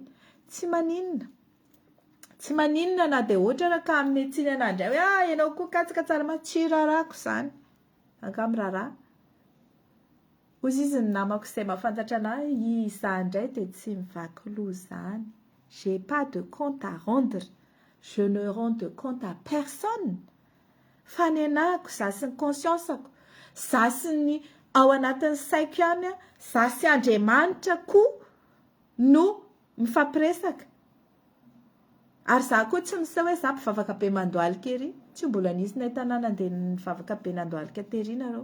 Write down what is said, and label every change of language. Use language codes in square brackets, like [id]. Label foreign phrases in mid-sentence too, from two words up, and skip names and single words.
[mg] Tsy maninona na dia ohatra raha ka amin'ny tsiny ana indray hoe ianao koa katsaka tsara ma tsy rarako izany anga miraharaha. Hozy izy ny namako izay mahafantatra anahy izany indray dia tsy mivaky loha izany. [fr] J'ai pas de compte à rendre. Je ne rends compte à personne. [mg] Fa ny anahiko za sy ny conscience-ako, za sy ny ao anatin'ny saiko ihany, za sy Andriamanitra koa no mifampiresaka. Ary za koa tsy misy hoe za mpivavaka be mandoalika ery, tsy mbola nisy nay tanàna andeha mivavaka be nandoalika tery nareo.